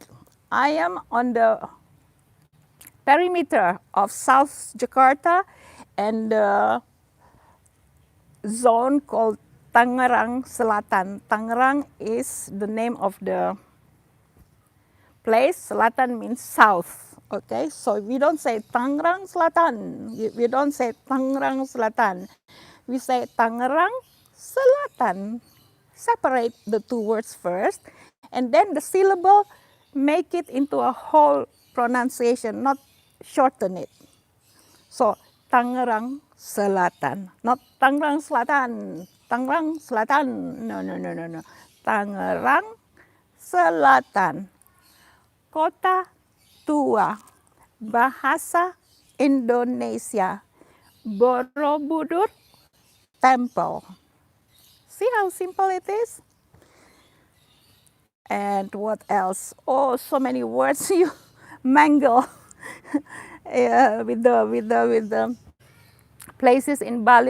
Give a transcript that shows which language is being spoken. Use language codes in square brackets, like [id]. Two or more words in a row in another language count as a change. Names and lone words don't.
[en] I am on the perimeter of South Jakarta and the zone called Tangerang Selatan. Tangerang is the name of the place. Selatan means south. Okay, so we don't say Tangerang Selatan. We don't say Tangerang Selatan. We say Tangerang Selatan. Separate the 2 words first, and then the syllable, make it into a whole pronunciation, not shorten it. So Tangerang Selatan, not Tangerang Selatan. Tangerang Selatan. No. Tangerang Selatan. Kota Tua. Bahasa Indonesia. Borobudur Temple. See how simple it is? And what else? Oh, so many words you mangle with the places in Bali.